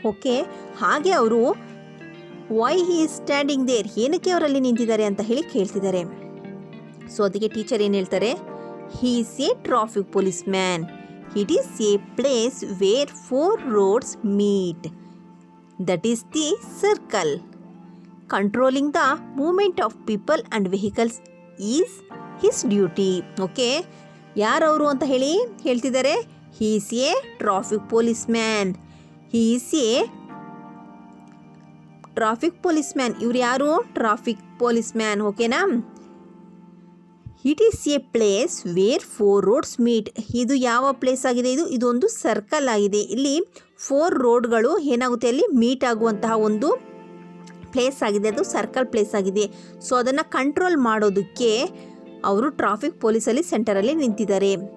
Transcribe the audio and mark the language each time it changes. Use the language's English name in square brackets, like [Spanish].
[Kannada] Okay, ಹಾಗೆ ಅವರು [English] why he is standing there, [Kannada] ಏನಕ್ಕೆ ಅವರಲ್ಲಿ ನಿಂತಿದ್ದಾರೆ ಅಂತ ಹೇಳಿ ಕೇಳ್ತಿದ್ದಾರೆ. ಸೊ ಅದಕ್ಕೆ ಟೀಚರ್ ಏನು ಹೇಳ್ತಾರೆ? [English] He is a traffic police man. It is a place where 4 roads meet. That is the circle. Controlling the movement of people and vehicles is his duty. [Kannada] Okay, ಯಾರವರು ಅಂತ ಹೇಳ್ತಿದ್ದಾರೆ? [English] He is a traffic policeman. He is a traffic policeman. [Kannada] ಇವ್ರು ಯಾರು? Traffic ಪೊಲೀಸ್ಮ್ಯಾನ್. ಓಕೆನಾ? [English] It is a place where 4 roads meet. [Kannada] ಇದು ಯಾವ place ಆಗಿದೆ? ಇದೊಂದು ಸರ್ಕಲ್ ಆಗಿದೆ. ಇಲ್ಲಿ 4 ರೋಡ್ಗಳು ಏನಾಗುತ್ತೆ? ಅಲ್ಲಿ ಮೀಟ್ ಆಗುವಂತಹ ಒಂದು ಪ್ಲೇಸ್ ಆಗಿದೆ. ಅದು ಸರ್ಕಲ್ ಪ್ಲೇಸ್ ಆಗಿದೆ. ಸೊ ಅದನ್ನು ಕಂಟ್ರೋಲ್ ಮಾಡೋದಕ್ಕೆ ಅವರು ಟ್ರಾಫಿಕ್ ಪೊಲೀಸಲ್ಲಿ ಸೆಂಟರಲ್ಲಿ ನಿಂತಿದ್ದಾರೆ.